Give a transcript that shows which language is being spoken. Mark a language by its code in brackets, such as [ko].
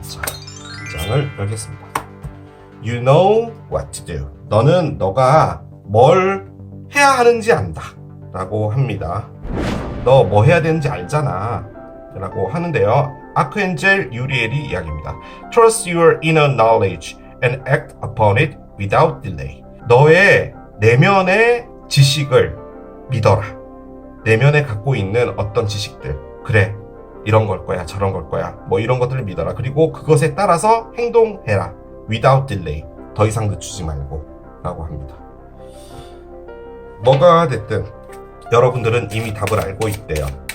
[ko] 자, 이 장을 열겠습니다. [en] You know what to do. [ko] 너는 너가 뭘 해야 하는지 안다 라고 합니다. 너 뭐 해야 되는지 알잖아 라고 하는데요. 아크엔젤 유리엘이 이야기입니다. [en] Trust your inner knowledge and act upon it without delay. [ko] 너의 내면의 지식을 믿어라. 내면에 갖고 있는 어떤 지식들, 그래 이런 걸 거야 저런 걸 거야 뭐 이런 것들을 믿어라. 그리고 그것에 따라서 행동해라. [en] without delay. [ko] 더 이상 늦추지 말고 라고 합니다. 뭐가 됐든 여러분들은 이미 답을 알고 있대요.